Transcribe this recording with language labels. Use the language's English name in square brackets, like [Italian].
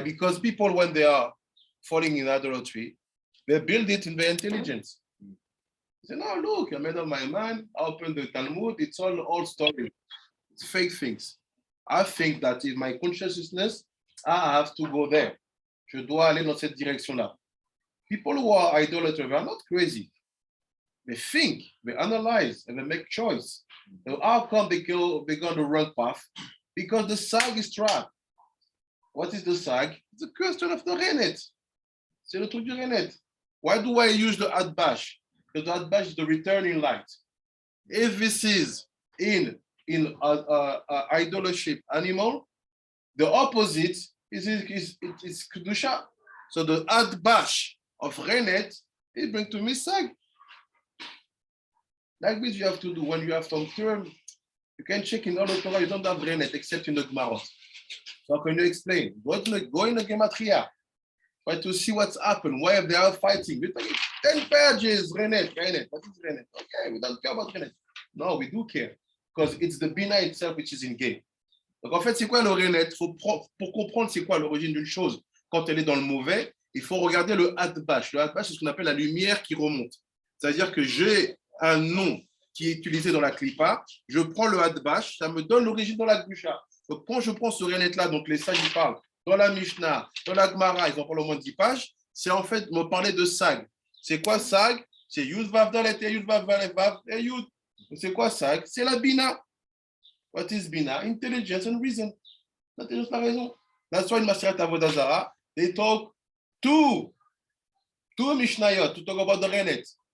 [English] Because people, when they are falling in idolatry, they build it in their intelligence. They say, no, look, I made up my mind, I opened the Talmud, it's all old story. It's fake things. I think that in my consciousness, I have to go there. [French] Je dois aller dans cette direction-là. [English] People who are idolaters, they are not crazy. They think, they analyze, and they make choice. So how come they go on the wrong path? Because the sag is trapped. What is the sag? It's a question of the rennet. [French] C'est le truc du rennet. [English] Why do I use the adbash? Because the adbash is the returning light. If this is in idolship animal, the opposite is kedusha. So the adbash of rennet is bring to me sag. Like this you have to do when you have some term. You can check in all the Torah, you don't have rennet except in the Gemarot. So how can you explain? Go in the Gematria. Try to see what's happened, why they are fighting. We take 10 pages, rennet. What is rennet? Okay, we don't care about rennet. No, we do care. Because it's the Bina itself which is in game. [French] Donc en fait, c'est quoi le rennet? Pour comprendre c'est quoi l'origine d'une chose, quand elle est dans le mauvais, il faut regarder le adbash. Le adbash, c'est ce qu'on appelle la lumière qui remonte. C'est-à-dire que j'ai un nom qui est utilisé dans la clipa, je prends le adbash, ça me donne l'origine dans la gusha. Donc quand je prends ce rennet-là, donc les sages, ils parlent dans la Mishnah, dans la Gemara, ils en parlent au moins de 10 pages, c'est en fait me parler de sag. C'est quoi sag? C'est yud vav dalet et yud vav vav et yud. C'est quoi sag? C'est la bina. [English] What is bina? Intelligence and reason. [French] L'intelligence, la raison. [English] That's why in Maseret Avodah Zarah, they talk two Mishnayot to talk about the rennet.